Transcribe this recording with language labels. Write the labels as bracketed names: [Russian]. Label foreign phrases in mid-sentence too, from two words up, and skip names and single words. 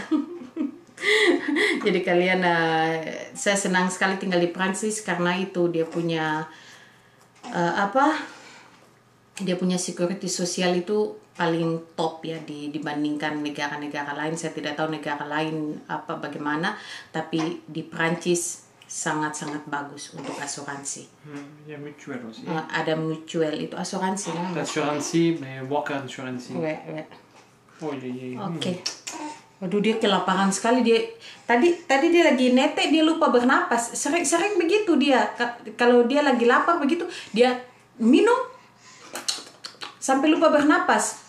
[Indonesian] Jadi kalian saya senang sekali tinggal di Prancis karena itu dia punya dia punya security sosial itu paling top ya dibandingkan negara-negara lain. Saya tidak tahu negara lain bagaimana, tapi di Prancis sangat-sangat bagus untuk asuransi. [French] Il y a mutuelle aussi. [Indonesian] Ada mutual itu asuransi kan? [English] Asuransi, mais worker insurance. [Indonesian] Oh iya. Oke. Waduh dia kelaparan sekali dia. Tadi dia lagi netek dia lupa bernapas. Sering begitu dia. Kalau dia lagi lapar begitu dia minum sampai lupa bernapas.